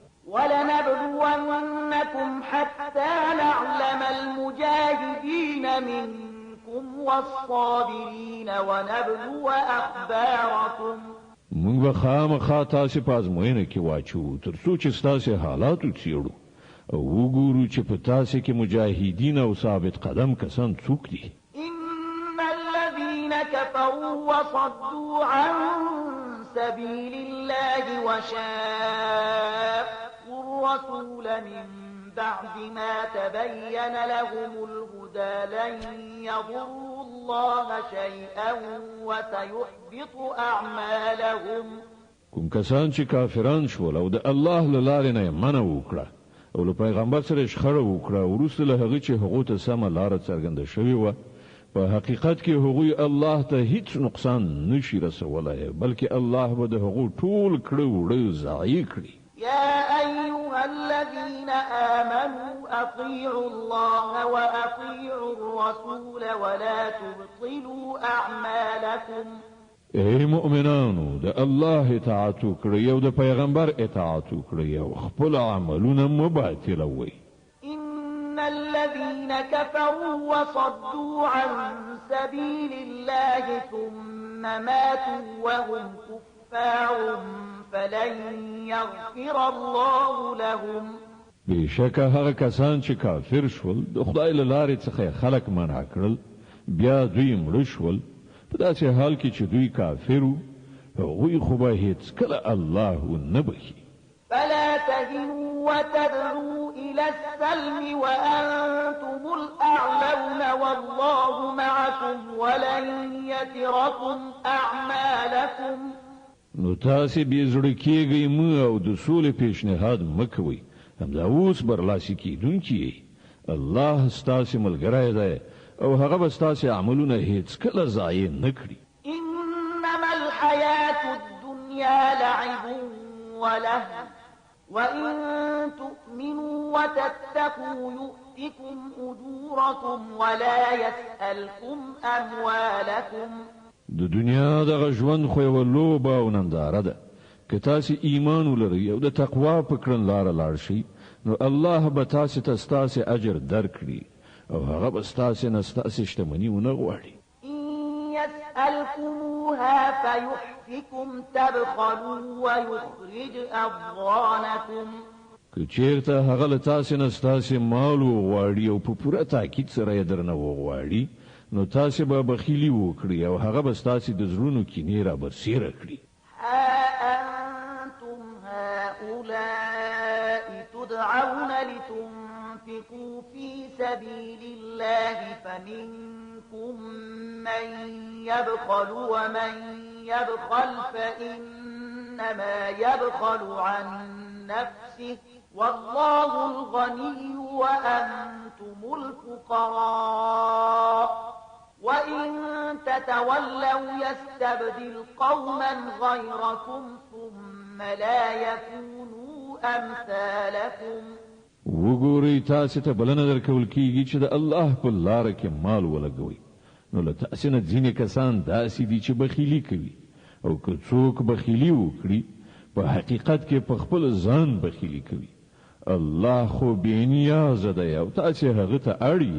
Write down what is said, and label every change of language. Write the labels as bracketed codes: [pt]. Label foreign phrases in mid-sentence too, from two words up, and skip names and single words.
[ar] ولنبلونكم حتى نعلم المجاهدين منكم والصابرين ونبلو أخباركم. [ps] موږ به خامخا تاسې په ازموینه کې واچو تر څو چې ستاسې حالات وڅېړو او وګورو چې په تاسې کې مجاهدین او ثابت قدم کسان څوک دي. [ar] إن الذين كفروا وصدوا عن سبيل الله وشاقوا الرسول من بعد ما تبين لهم الهدى لن يضروا الله شيئا وسيحبط أعمالهم. [ps] کوم کسان چې کافران شول او د الله له لارې نه یې منع وکړه او له پیغمبر سره شخړه وکړه وروسته له هغه چې هغو ته سمه لاره څرګنده شوې وه، په حقیقت کې هغوی الله ته هیڅ نقصان نشي رسولی، بلکې الله به د هغو ټول کړه وړه ضایع کړي. [ar] يا أيها الذين آمنوا أطيعوا الله وأطيعوا الرسول ولا تبطلوا أعمالكم. [ps] ای مؤمنانو د الله اطاعت وکړئ او د پیغمبر اطاعت وکړئ او خپل عملونه مه باطلوئ. [ar] إن الذين كفروا وصدوا عن سبيل الله ثم ماتوا وهم كفار فلن يغفر الله لهم. [ps] بشکه هغه کسان چې کافر شول د خدای له لارې څخه خلق منع کړل بیا دوی مړه شول په داسې حال کې چې دوی کافر وو، هغوی خو به هیڅکله الله نه بخي. [ar] فلا تهنوا وتدعوا إلى السلم وأنتم الأعلون والله معكم ولن يتركم أعمالكم. [ps] نو تاسې بې زړه کېږئ مه او د سولې پیشنهاد مه کوئ، همدا اوس برلاسي کېدونکي یې. الله ستاسې ملګری دی او هغه به ستاسې عملونه هیڅکله ضایع نه کړي. [ar] إنما الحياة الدنيا لعب ولهو وإن تؤمنوا وتتقوا يؤتكم أجوركم ولا يسألكم أموالكم. [ps] د دنیا دغه ژوند خو یوه لوبه او ننداره ده. که تاسې ایمان ولرئ او د تقوا په کړنلاره لاړ شئ نو الله به تاسې ته ستاسې اجر درکړي او هغه به ستاسې نه ستاسې شتمني ونه غواړي. [ar] إن يسألكموها فيحفكم تبخلوا ويخرج أضغانكم. [ps] که چیرته هغه له تاسې نه ستاسې مال وغواړي او په پوره تاکید سره یې درنه وغواړي نو تاسې به بخیلي وکړي او هغه به ستاسې د زړونو کینې را برسېره کړي. [ar] ها أنتم هؤلاء تدعون لتنفقوا في سبيل الله فمنكم من يبخل ومن يبخل فإنما يبخل عن نفسه والله الغني وأنتم الفقراء وإن تتولوا يستبدل قوما غيركم ثم لا يكونوا أمثالكم. [ps] وګورئ تاسې ته بلنه درکول کېږي چې د الله په لاره کې مال ولګوئ، نو له تاسې نه ځینې کسان داسې دي چې بخیلي کوي او که څوک بخیلي وکړي په حقیقت کې په خپل ځان بخیلي کوي الله خو بېنیازه دی او تاسې هغه ته اړ یې.